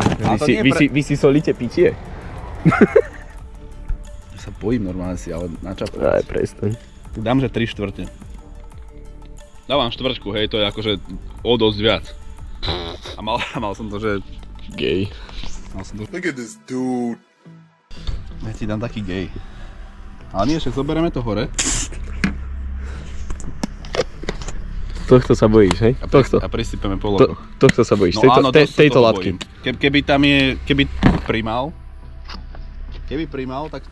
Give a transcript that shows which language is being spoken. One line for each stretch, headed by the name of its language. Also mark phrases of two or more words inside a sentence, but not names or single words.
Slovak: Vy si solíte pitie? Ja sa bojím normálne si, ale načapať. Aj, prestaň. Dám, že 3/4. Dávam štvrťku, hej, to je akože o dosť viac. A mal som to, že... Gej. Mal som to...
English: Look at this dude.
Slovak: Ja ti dám taký gej. Ale nie, však zoberieme to hore. Tohto sa bojíš, hej? A prisypeme po lokoch. Tohto sa bojíš, No tejto látky. Keby tam je, keby primal, tak...